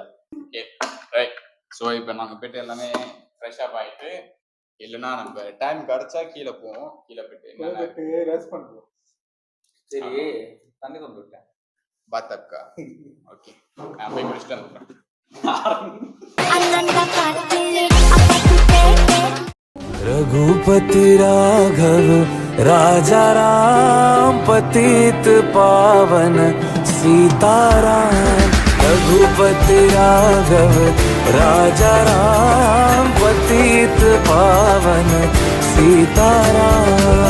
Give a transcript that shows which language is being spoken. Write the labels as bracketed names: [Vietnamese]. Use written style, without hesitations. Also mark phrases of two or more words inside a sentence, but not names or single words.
[English] okay right. [Tamil] ஸோ இப்போ நாங்கள் போயிட்டு எல்லாமே [English] fresh up [Tamil] ஆகிட்டு, இல்லைன்னா நம்ம டைம் கிடச்சா கீழே போவோம். கீழே போயிட்டு என்னென்ன ரெஸ்ட் பண்ணுவோம். சரி, தண்ணி கொண்டு விட்டேன். பாத்தப்கா. ஓகே, நான் போய் முடிச்சுட்டு வந்துடுறேன். [Hindi] रघुपति राघव राजा राम पतित पावन सीताराम। रघुपति राघव राजा राम पतित पावन सीताराम।